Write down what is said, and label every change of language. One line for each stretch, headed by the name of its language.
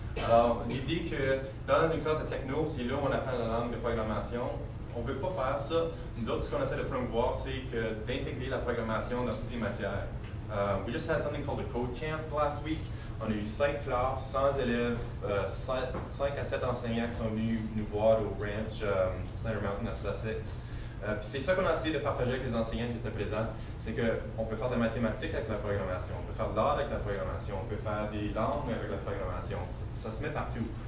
French: Alors, l'idée que dans une classe de techno, c'est là où on apprend la langue de programmation, on ne veut pas faire ça. Nous autres, ce qu'on essaie de promouvoir, c'est d'intégrer la programmation dans toutes les matières.
English: We just had something called a code camp last week.
French: On a eu 5 classes, 100 élèves, 5 à 7 enseignants qui sont venus nous voir au ranch Snyder Mountain à Sussex. C'est ça qu'on a essayé de partager avec les enseignants qui étaient présents, c'est qu'on peut faire des mathématiques avec la programmation, on peut faire de l'art avec la programmation, on peut faire des langues avec la programmation, ça se met partout.